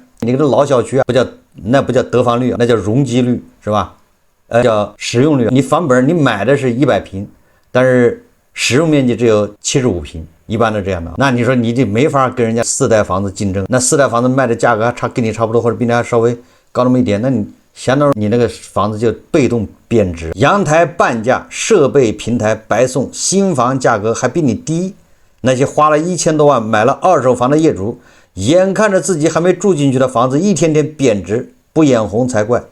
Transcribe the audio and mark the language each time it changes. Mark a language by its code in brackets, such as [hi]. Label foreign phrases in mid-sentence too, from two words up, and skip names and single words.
[zh] 你这老小区啊，那不叫得房率，那叫容积率，是吧？叫使用率。你房本你買的是100平，但是使用面積只有75平，一般都这样的。那你說你就没法跟人家四代房子竞争，那四代房子卖的價格还跟你差不多，或者比你還稍微高那麼一點，那你相當於你那個房子就被動貶值。陽台半價，設備平台白送，新房價格還比你低。那些花了1000多萬買了二手房的業主，眼看着自己還沒住進去的房子一天天貶值，不眼紅才怪。